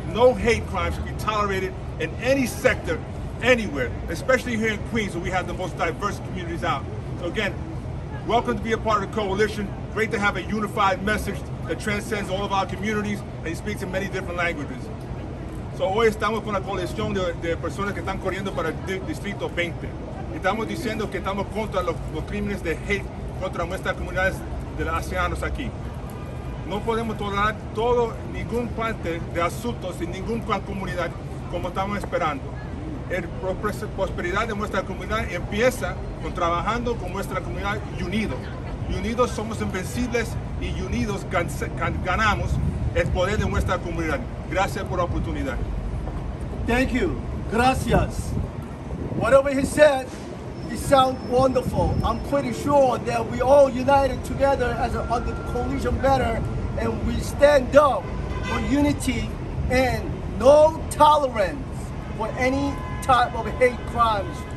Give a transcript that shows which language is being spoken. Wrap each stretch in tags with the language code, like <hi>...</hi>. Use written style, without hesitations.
<en>No hate crime should be tolerated in any sector, anywhere, especially here in Queens, where we have the most diverse communities out. So again, welcome to be a part of the coalition. Great to have a unified message that transcends all of our communities and it speaks in many different languages.</en> <es>So hoy estamos con la coalición de personas que están corriendo para el Distrito 20. Estamos diciendo que estamos contra los crímenes de hate contra nuestras comunidades de los haitianos aquí. No podemos tolerar ningún parte de asuntos en ninguna comunidad como estamos esperando. La prosperidad de nuestra comunidad empieza con trabajando con nuestra comunidad unidos. Y unidos somos invencibles y unidos ganamos el poder de nuestra comunidad. Gracias por la oportunidad.</es> <en>Thank you.</en> <es>Gracias.</es> <en>Whatever he said, it sounds wonderful. I'm pretty sure that we all united together under the coalition banner and we stand up for unity and no tolerance for any type of hate crimes</en>